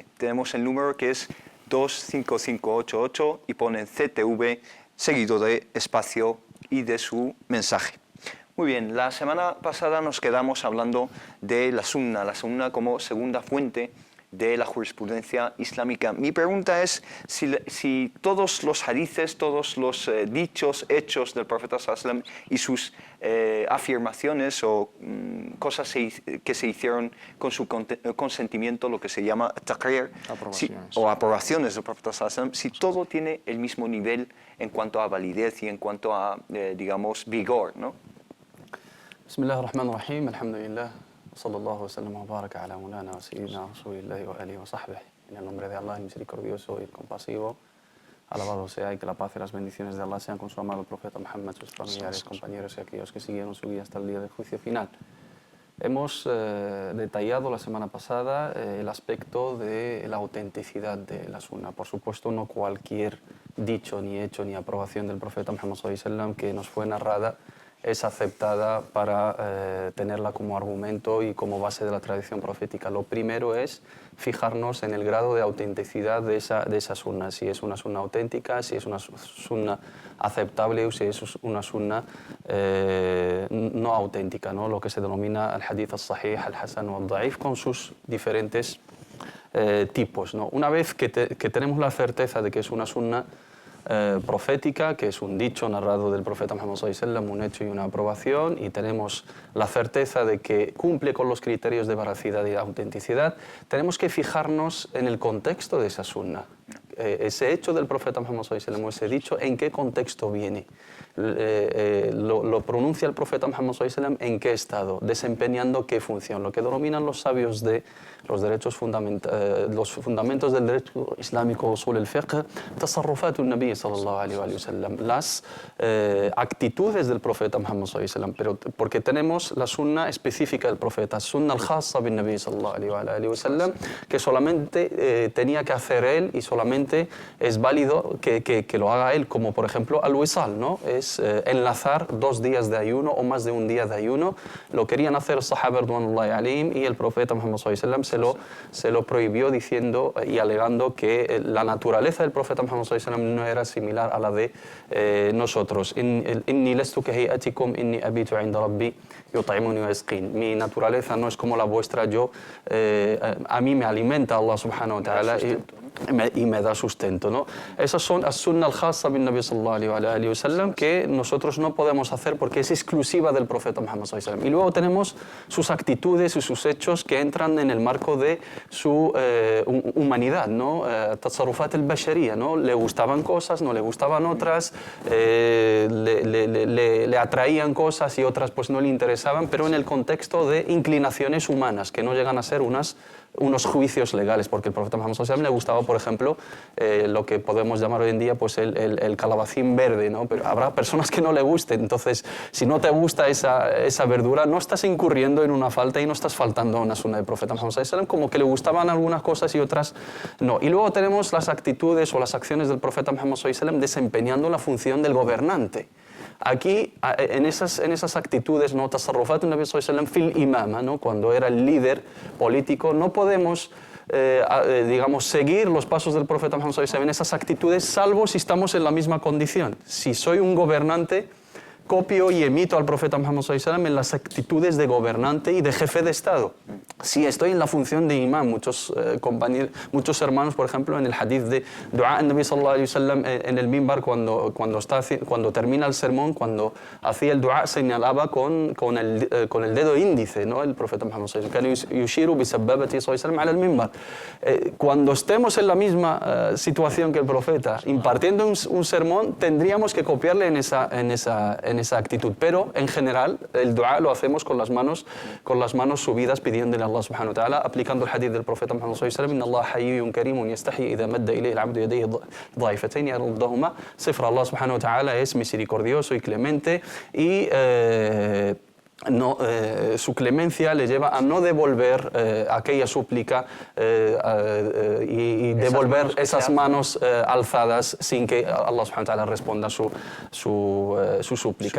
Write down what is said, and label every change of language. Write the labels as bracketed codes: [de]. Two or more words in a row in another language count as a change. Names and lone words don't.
[es] Tenemos el número que es 25588 y ponen CTV seguido de espacio y de su mensaje. Muy bien, la semana pasada nos quedamos hablando de la sunna como segunda fuente de la jurisprudencia islámica. Mi pregunta es si todos los hadices, todos los dichos, hechos del profeta [ar] صلى الله عليه وسلم [es] y sus afirmaciones o cosas que se hicieron con su consentimiento, lo que se llama taqrir, o aprobaciones del profeta [ar] صلى الله عليه وسلم, [es] si todo tiene el mismo nivel en cuanto a validez y en cuanto a, digamos, vigor, ¿no? [ar] بسم الله الرحمن الرحيم، الحمد لله. صلى الله وسلم وبارك على مولانا وسيدنا رسول الله وآله وصحبه. [es] En el nombre de Allah, el misericordioso y el compasivo, alabado sea, y que la paz y las bendiciones de Allah sean con su amado profeta Muhammad, sus familiares, compañeros y aquellos que siguieron su guía hasta el día del juicio final. Hemos detallado la semana pasada el aspecto de la autenticidad de la sunna. Por supuesto, no cualquier dicho, ni hecho, ni aprobación del profeta Muhammad [ar] صلى الله عليه وسلم [es] que nos fue narrada es aceptada para tenerla como argumento y como base de la tradición profética. Lo primero es fijarnos en el grado de autenticidad de esa sunna, si es una sunna auténtica, si es una sunna aceptable o si es una sunna no auténtica, ¿no? Lo que se denomina el [ar] حديث الصحيح، الحسن [es] o al-da'if, con sus diferentes tipos, ¿no? Una vez que tenemos la certeza de que es una sunna profética, que es un dicho narrado del profeta Muhammad [ar] صلى الله عليه وسلم, [es] un hecho y una aprobación, y tenemos la certeza de que cumple con los criterios de veracidad y de autenticidad, tenemos que fijarnos en el contexto de esa sunna. Ese hecho del profeta Muhammad [ar] صلى الله عليه وسلم, [es] ese dicho, ¿en qué contexto viene? Lo pronuncia el profeta Muhammad [ar] صلى الله عليه وسلم, [es] ¿en qué estado? Desempeñando qué función. Lo que denominan los sabios de los fundamentos del derecho islámico sobre el fiqh, [ar] تصرفات النبي صلى الله عليه وسلم, [es] las actitudes del profeta Muhammad [ar] صلى الله عليه وسلم, [es] pero porque tenemos la sunna específica del profeta, [ar] السنة الخاصة بالنبي صلى الله عليه وسلم, [es] que solamente tenía que hacer él y solamente es válido que lo haga él, como por ejemplo al-wisal, ¿no? Es enlazar 2 días de ayuno o más de un día de ayuno. Lo querían hacer los [ar] الصحابة رضوان الله عليهم [es] y el profeta Muhammad [ar] صلى الله عليه وسلم [es] se lo prohibió diciendo y alegando que la naturaleza del profeta Muhammad [ar] صلى الله عليه وسلم [es] no era similar a la de nosotros. [ar] إني لست كهيئتكم إني أبيت عند ربي يطعمني ويسقين. [es] Mi naturaleza no es como la vuestra, a mí me alimenta Allah [ar] سبحانه وتعالى [es] y me da sustento, ¿no? Esas son [ar] السنة الخاصة بالنبي صلى الله عليه وسلم, [es] que nosotros no podemos hacer porque es exclusiva del profeta Muhammad [ar] صلى الله عليه وسلم. [es] Y luego tenemos sus actitudes y sus hechos que entran en el marco de su humanidad, ¿no? [ar] التصرفات البشرية, [es] ¿no? Le gustaban cosas, no le gustaban otras, le atraían cosas y otras pues no le interesaban, pero en el contexto de inclinaciones humanas, que no llegan a ser unos juicios legales, porque el profeta Muhammad [ar] صلى الله عليه وسلم [es] le gustaba, por ejemplo, lo que podemos llamar hoy en día pues el calabacín verde, ¿no? Pero habrá personas que no le gusten, entonces si no te gusta esa verdura no estás incurriendo en una falta y no estás faltando a una sunna del profeta Muhammad [ar] صلى الله عليه وسلم, [es] como que le gustaban algunas cosas y otras no. Y luego tenemos las actitudes o las acciones del profeta Muhammad [ar] صلى الله عليه وسلم [es] desempeñando la función del gobernante. Aquí, en esas actitudes, ¿no? [ar] تصرفات النبي صلى الله عليه وسلم في الإمامة, [es] ¿no? Cuando era el líder político, no podemos digamos, seguir los pasos del profeta Muhammad [ar] صلى الله عليه وسلم [es] en esas actitudes, salvo si estamos en la misma condición. Si soy un gobernante, copio y emito al profeta Muhammad [ar] صلى الله عليه وسلم [es] en las actitudes de gobernante y de jefe de Estado. Si estoy en la función de imán, muchos hermanos, por ejemplo, en el hadith de [ar] دعاء النبي صلى الله عليه وسلم [es] en el mimbar, cuando termina el sermón, cuando hacía el dua, señalaba con el dedo índice, ¿no? El profeta [ar] Muhammad صلى الله عليه وسلم، يشير بسبابته صلى الله عليه وسلم على المنبر. [es] Cuando estemos en la misma situación que el profeta, impartiendo un sermón, tendríamos que copiarle en esa actitud, pero en general el dua lo hacemos con las manos subidas, pidiéndole a Allah [ar] سبحانه وتعالى, [es] aplicando el hadith del profeta [ar] Muhammad صلى الله عليه وسلم، إن الله حيي كريم يستحيي إذا مد إليه العبد يديه ضعيفتين يردهما. [es] Sifra, Allah [ar] سبحانه وتعالى [es] es misericordioso y clemente y su clemencia le lleva a no devolver aquella súplica y devolver esas manos alzadas sin que Allah [ar] سبحانه وتعالى [es] responda su súplica.